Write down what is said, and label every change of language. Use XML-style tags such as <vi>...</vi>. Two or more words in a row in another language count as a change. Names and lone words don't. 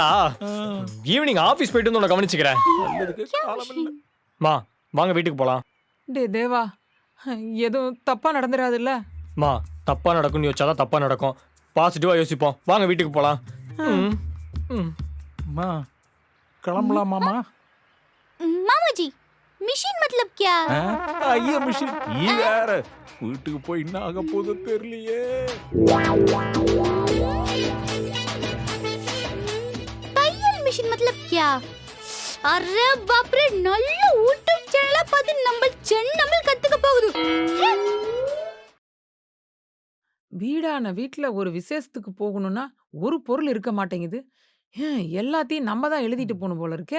<ta>ஈவினிங் ஆபீஸ் போயிட்டு வந்து உன்னை கவனிச்சுக்கிறேன். மா வாங்க வீட்டுக்கு போலாம். டே தேவா, எதுவும் தப்பா நடந்துடாதுல்ல? மா தப்பா நடக்கும்னு யோசிச்சாதான் தப்பா நடக்கும். பாசிட்டிவா யோசிப்போம். வாங்க வீட்டுக்கு போலாம். மா கிளம்பலாமாமா?</ta> <hi>मामा जी मिशन मतलब क्या</hi> <ta>ஐயா மிஷின் நீ வேற வீட்டுக்கு போய் என்ன ஆக போதோ தெரியலையே. பையல் மிஷன்</ta> <hi>मतलब क्या? अरे बाप रे,</hi> <ta>நல்ல யூடியூப் சேனலா பார்த்து நம்ம சென்னமல் கத்துக்க போகுது. வீடான வீட்டுல ஒரு விசேஷத்துக்கு போகணும்னா ஒரு பொருள் இருக்க மாட்டேங்குது. எல்லாத்தையும் நம்ம தான் எழுதிட்டு போகணும் போல இருக்கே.</ta>